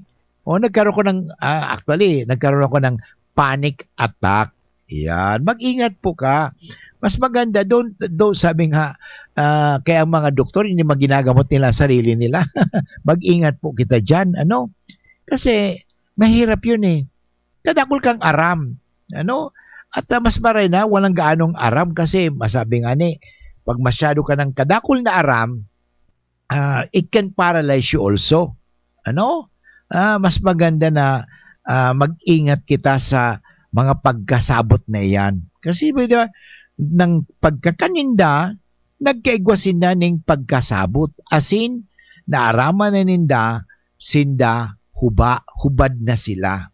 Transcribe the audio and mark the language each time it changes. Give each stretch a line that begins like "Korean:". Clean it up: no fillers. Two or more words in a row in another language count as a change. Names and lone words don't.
Filipino: Nagkaroon ako ng panic attack. Yan, mag-ingat po ka. Mas maganda, doon sabi nga, kaya ang mga doktor, hindi maginagamot nila sarili nila. Mag-ingat po kita dyan. Kasi, mahirap yun eh.
Bikol: Kadakol kang aram. At mas maray na, walang gaanong aram kasi masabi nga pag masyado ka ng kadakol na aram,
English: it can paralyze you also.
Filipino: Mas maganda na mag-ingat kita sa mga pagkasabot na yan.
Bikol: Kasi diba, ng pagkakaninda, nagkaigwasin na ng pagkasabot. Asin, naaraman na ninda, sinda, hubad na sila.